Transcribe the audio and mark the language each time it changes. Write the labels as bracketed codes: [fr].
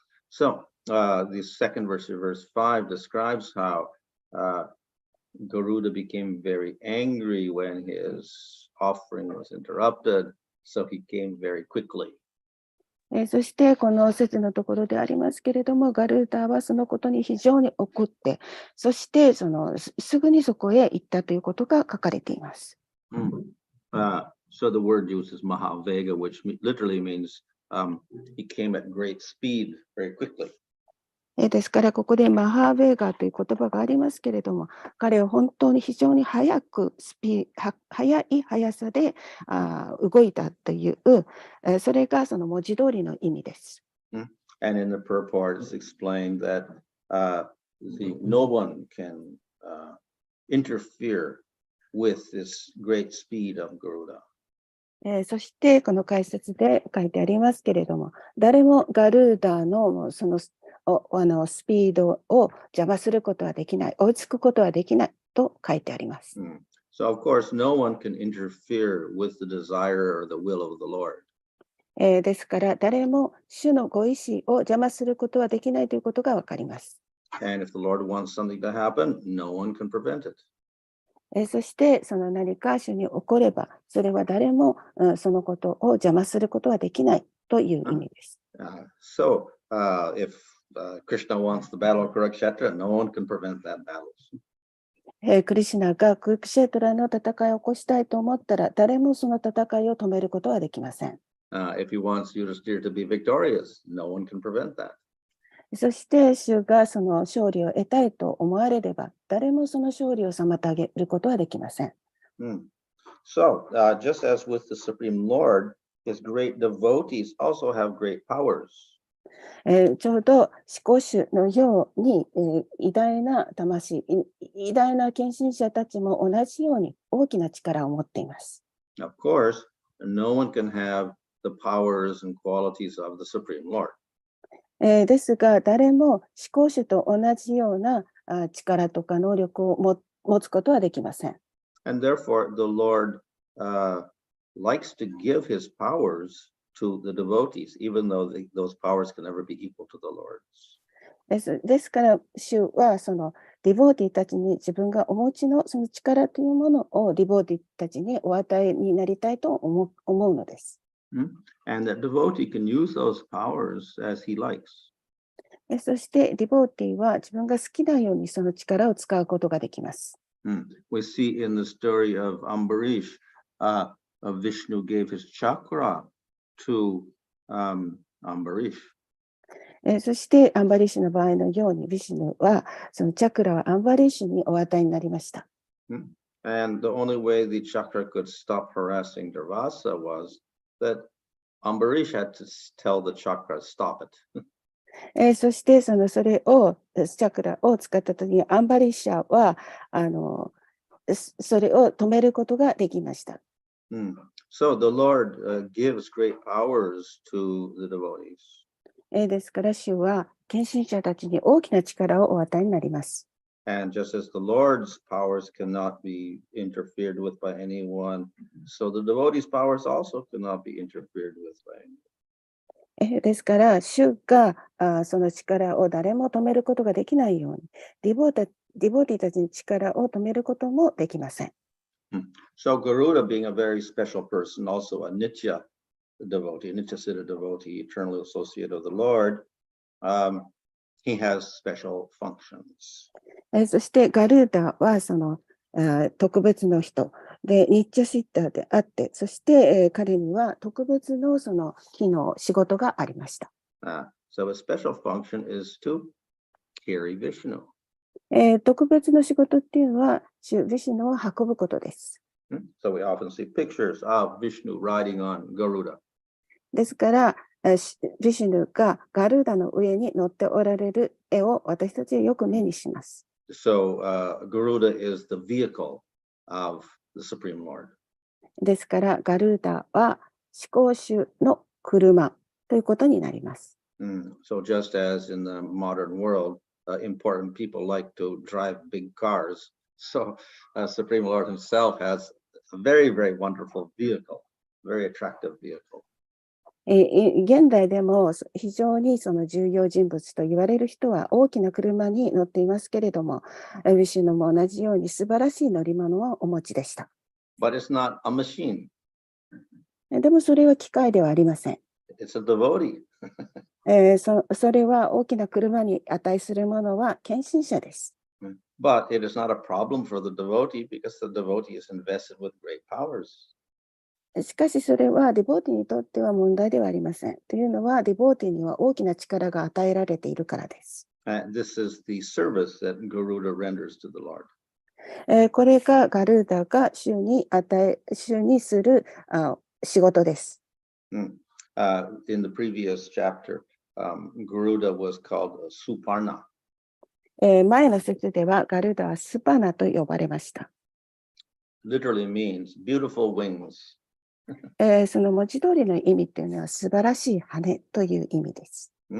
[en] So the second verse, verse 5, describes how Garuda became very angry when his offering was interrupted, so he came very quickly. [ja] そしてこの説のところでありますけれども、ガルーダはそのことに非常に怒って、そしてすぐにそこへ行ったということが書かれています。 [en] So the word uses Mahavega, which literally means he came at great speed very quickly. [ja] ですからここでマハーベーガーという言葉がありますけれども、彼は本当に非常に速い速さで動いたという、それがその文字通りの意味です。 [en] And in the purport it's explained that no one can interfere with this great speed of Garuda. [ja] そしてこの解説で書いてありますけれども、誰もガルーダのそのスピードを邪魔することはできない、追いつくことはできないと書いてあります。 [en] So of course no one can interfere with the desire or the will of the Lord. [ja] ですから誰も主のご意志を邪魔することはできないということがわかります。 [en] And if the Lord wants something to happen, no one can prevent it. [ja] そしてその何か主に起これば、それは誰もそのことを邪魔することはできないという意味です。 [en] So if Krishna wants the battle of Kurukshetra, no one can prevent that battle. [ja] クリシュナがクルクシェトラの戦いを起こしたいと思ったら、誰もその戦いを止めることはできません。 [en] If he wants Yudhishthira to be victorious, no one can prevent that. [ja] そして主がその勝利を得たいと思われれば、誰もその勝利を妨げることはできません。 [en] So, just as with the Supreme Lord, his great devotees also have great powers. [ja] ちょうど至高主のように、偉大な魂、偉大な献身者たちも同じように大きな力を持っています。 [en] Of course, no one can have the powers and qualities of the Supreme Lord. [ja] ですが、誰も至高主と同じような力とか能力を持つことはできません。 [en] And therefore, the Lord likes to give his powers to the devotees, even though those powers can never be equal to the Lord's. [ja] ですから、主はそのディボーティたちに自分がお持ちのその力というものをディボーティたちにお与えになりたいと思うのです。 [en] And that devotee can use those powers as he likes. [ja] そしてディボーティは自分が好きなようにその力を使うことができます。 [en] We see in the story of Ambarish, Vishnu gave his chakra to Ambarish. [ja] そしてアンバリッシュの場合のように、ビシュヌはそのチャクラはアンバリッシュにお与えになりました。 [en] And the only way the chakra could stop harassing Durvasa was that Ambarish had to tell the chakra, stop it. [ja] そしてそれをチャクラを使ったときにアンバリッシャはそれを止めることができました。 [en] So the Lord gives great powers to the devotees. [ja] ですから主は献身者たちに大きな力をお与えになります。 [en] And just as the Lord's powers cannot be interfered with by anyone, so the devotees' powers also cannot be interfered with by anyone. [ja] ですから主がその力を誰も止めることができないように、ディボーディボーティーたちの力を止めることもできません。 [en] So Garuda, being a very special person, also a Nitya devotee, Nitya Siddha devotee, eternally associate of the Lord, he has special functions. [ja] そしてガルーダはその特別の人で、ニッチャシッターであって、そして彼には特別のその機能、仕事がありました。 [en] So a special function is to carry Vishnu. [ja] 特別の仕事っていうのは、主ヴィシュヌを運ぶことです。 [en] So we often see pictures of Vishnu riding on Garuda. [ja] ですから、ヴィシュヌがガルーダの上に乗っておられる絵を私たちはよく目にします。 [en] So Garuda is the vehicle of the Supreme Lord. [ja] ですから、ガルーダは至高主の車ということになります。 [en] So just as in the modern world, important people like to drive big cars, so Supreme Lord himself has a very, very wonderful vehicle, very attractive vehicle. [ja] 現代でも非常にその重要人物と言われる人は大きな車に乗っていますけれども、ヴィシュヌも同じように素晴らしい乗り物をお持ちでした。 [en] But it's not a machine. [ja] でもそれは機械ではありません。 [en] It's a devotee. [ja] それは大きな車に値するものは献身者です。 [en] But it is not a problem for the devotee because the devotee is invested with great powers. [ja] しかしそれはディボーティにとっては問題ではありません。というのはディボーティには大きな力が与えられているからです。 [en] This is the service that Garuda renders to the Lord. [ja] これがガルーダが主にする仕事です。 [en] In the previous chapter, Garuda was called Suparna. [ja] 前の説ではガルーダはスパナと呼ばれました。 [en] Literally means beautiful wings. [ja] その文字通りの意味っていうのは素晴らしい羽という意味です。